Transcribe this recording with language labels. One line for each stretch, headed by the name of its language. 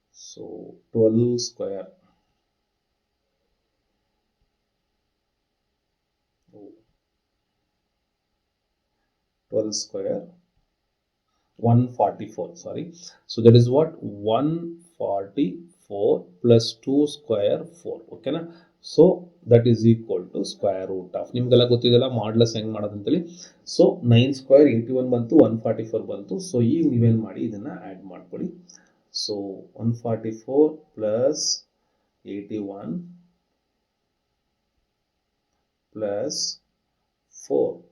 English: So 12 square 12 square 144. Sorry. So that is what 144 plus 2 square 4. Okay na? So that is equal to square root of
Kannada: ನಿಮಗೆಲ್ಲ ಗೊತ್ತಿದೆಲ್ಲ modulus ಹೆಂಗ್ ಮಾಡೋದು ಅಂತೇಳಿ. So 9 square 81 ಬಂತು 144 ಬಂತು. So ಈಗ ನೀವೇನು ಮಾಡಿ ಇದನ್ನ ಆ್ಯಡ್ ಮಾಡ್ಕೊಳ್ಳಿ.
English: So 144 plus 81 plus 4.